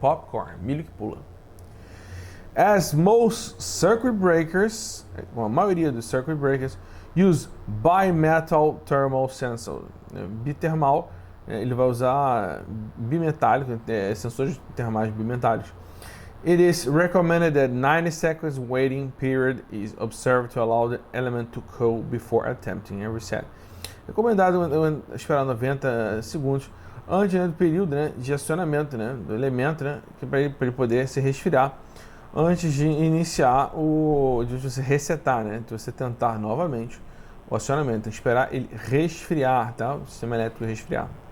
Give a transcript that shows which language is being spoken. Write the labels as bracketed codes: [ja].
[en] Popcorn, [pt] milho que pula. [en] As most circuit breakers, [pt] a maioria dos circuit breakers, [en] use bimetal thermal sensor. [pt] Bitermal, ele vai usar bimetálico, sensores termais bimetálicos. [en] It is recommended that 90 seconds waiting period is observed to allow the element to cool before attempting a reset. [pt] Recomendado esperar 90 segundos antes, né, do período, né, de acionamento, né, do elemento, né, para ele poder se resfriar antes de iniciar de você resetar, né, de você tentar novamente o acionamento, esperar ele resfriar, tá, o sistema elétrico resfriar.